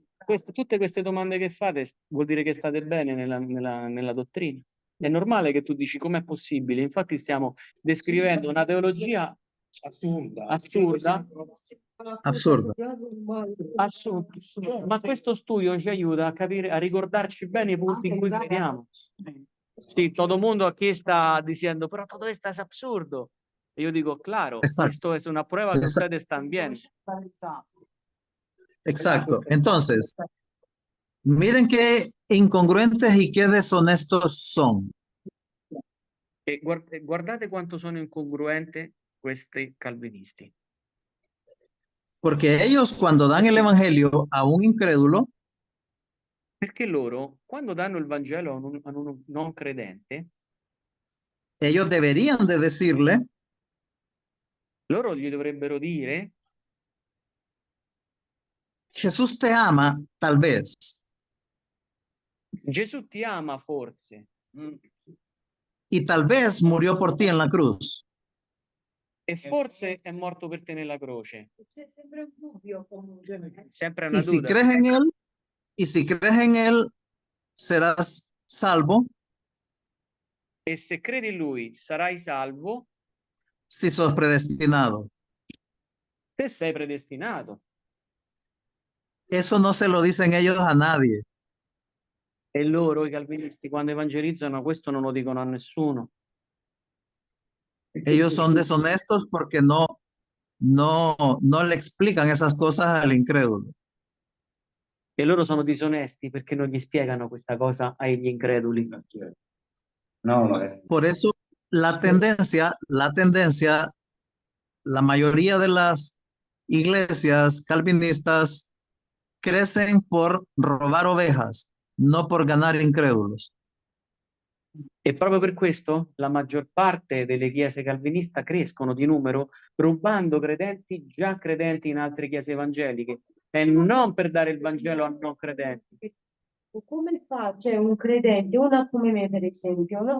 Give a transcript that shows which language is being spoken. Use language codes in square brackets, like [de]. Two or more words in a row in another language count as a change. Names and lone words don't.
[it] Tutte queste domande che fate vuol dire che state bene nella dottrina. È normale che tu dici com'è possibile. Infatti stiamo descrivendo una teologia assurda. Ma questo studio ci aiuta a capire, a ricordarci bene i punti in cui crediamo. [es] Sí, todo el mundo aquí está diciendo, pero todo esto es absurdo. Y yo digo, claro, Exacto. esto es una prueba que ustedes están bien. Exacto. Entonces, miren qué incongruentes y qué deshonestos son. [it] E guardate quanto sono incongruenti questi calvinisti. [es] Porque ellos cuando dan el evangelio a un incrédulo, [it] Perché loro, quando danno il Vangelo a un non credente, [es] ellos deberían de decirle, [it] loro gli dovrebbero dire, [es] Jesús te ama, tal vez, [it] Gesù ti ama forse, [es] y tal vez murió por ti en la cruz. [it] e forse è morto per te nella croce. C'è sempre un dubbio comunque. Sempre una [es] Y si duda. crees en él, y si crees en él, serás salvo [it] E se credi in lui sarai salvo [es] si sos predestinado. [it] se sei predestinato. [es] Eso no se lo dicen ellos a nadie. [it] E loro, i calvinisti, quando evangelizzano, questo non lo dicono a nessuno. [es] Ellos son deshonestos porque no le explican esas cosas al incrédulo. [it] E loro sono disonesti perché non gli spiegano questa cosa agli increduli. [es] Por eso la tendencia, la mayoría de las iglesias calvinistas crecen por robar ovejas, no por ganar incrédulos. [it] E proprio per questo la maggior parte delle chiese calviniste crescono di numero rubando credenti già credenti in altre chiese evangeliche e non per dare il Vangelo a non credenti. Come fa, cioè un credente, una come me per esempio, no?